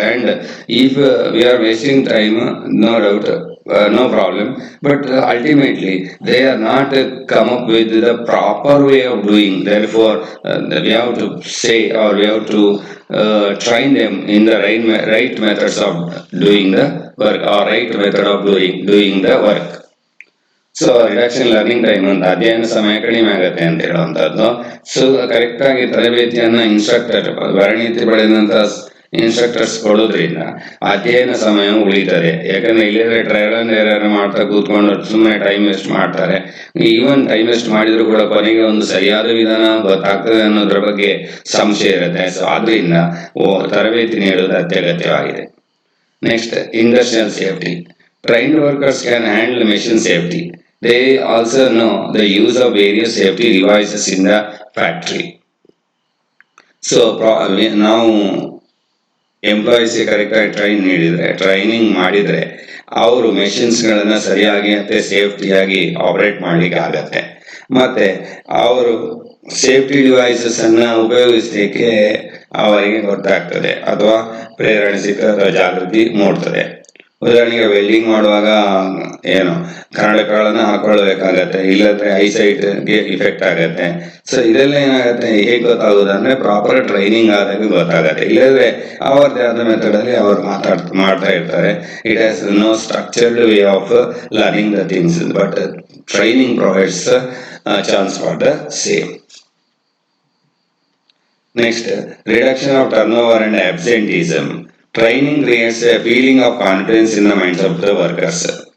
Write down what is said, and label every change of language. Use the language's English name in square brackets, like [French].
[English] And if we are wasting time, no doubt, no problem, but ultimately they are not come up with the proper way of doing. Therefore, we have to say, or we have to train them in the right methods of doing the work, or right method of doing the work. [Kannada] So reduction learning time ಅಂತ ಅಧ್ಯಯನ ಸಮಯ ಕಡಿಮೆ ಆಗುತ್ತೆ ಅಂತ ಹೇಳುವಂತದ್ದು. So correct ಆಗಿ ತರಬೇತಿಯನ್ನ instructor, ಪರಿಣಿತಿ ಪಡೆದಂತ instructors ಕೊಡೋದ್ರಿಂದ ಅಧ್ಯಯನ ಸಮಯ ಉಳಿತದೆ. ಯಾಕಂದ್ರೆ ಇಲ್ಲದ್ರೆ ಟ್ರಯಲ್ ಅಂಡ್ ಎರರ್ ಮಾಡ್ತಾ ಕೂತ್ಕೊಂಡು ಸುಮ್ಮನೆ ಟೈಮ್ ವೇಸ್ಟ್ ಮಾಡ್ತಾರೆ. ಈವನ್ ಟೈಮ್ ವೇಸ್ಟ್ ಮಾಡಿದ್ರು ಕೂಡ ಕೊನೆಗೆ ಒಂದು ಸರಿಯಾದ ವಿಧಾನ ಗೊತ್ತಾಗ್ತದೆ ಅನ್ನೋದ್ರ ಬಗ್ಗೆ ಸಂಶಯ ಇರುತ್ತೆ. ಸೊ ಆದ್ರಿಂದ ತರಬೇತಿ ನೀಡೋದು ಅತ್ಯಗತ್ಯವಾಗಿದೆ. [English] Next, industrial safety. Trained workers can handle machine safety. They also know the use of various safety devices in the factory. [Kannada] So ನಾವು ಎಂಪ್ಲಾಯೀಸ್ ಕರೆಕ್ಟಾಗಿ ಟ್ರೈನಿಂಗ್ ಮಾಡಿದ್ರೆ ಅವರು ಮೆಷಿನ್ಸ್ಗಳನ್ನ ಸರಿಯಾಗಿ ಮತ್ತೆ ಸೇಫ್ಟಿಯಾಗಿ ಆಪರೇಟ್ ಮಾಡ್ಲಿಕ್ಕೆ ಆಗತ್ತೆ. ಮತ್ತೆ ಅವರು ಸೇಫ್ಟಿ ಡಿವೈಸಸ್ ಅನ್ನ ಉಪಯೋಗಿಸಲಿಕ್ಕೆ ಅವರಿಗೆ ಗೊತ್ತಾಗ್ತದೆ, ಅಥವಾ ಪ್ರೇರಣೆ ಸಿಗ್ತದೆ, ಅಥವಾ ಜಾಗೃತಿ ಮೂಡ್ತದೆ. ಉದಾಹರಣೆಗೆ ವೆಲ್ಡಿಂಗ್ ಮಾಡುವಾಗ ಏನು ಕನ್ನಡಕಗಳನ್ನ ಹಾಕೊಳ್ಬೇಕಾಗತ್ತೆ, ಇಲ್ಲದ್ರೆ ಐಸೈಟ್ಗೆ ಇಫೆಕ್ಟ್ ಆಗತ್ತೆ. ಸೊ ಇದೆಲ್ಲ ಏನಾಗತ್ತೆ, ಹೇಗೆ ಗೊತ್ತಾಗೋದು ಅಂದ್ರೆ ಪ್ರಾಪರ್ ಟ್ರೈನಿಂಗ್ ಆದಾಗ ಗೊತ್ತಾಗತ್ತೆ. ಇಲ್ಲದ್ರೆ ಅವರದೇ ಆದ ಮೆಥಡ್ ಅಲ್ಲಿ ಅವರು ಮಾಡ್ತಾ ಇರ್ತಾರೆ. [English] It has no structured way of learning the things, but training provides chance for the same. Next, reduction of turnover and absenteeism. Training creates a feeling of confidence in the minds of the workers.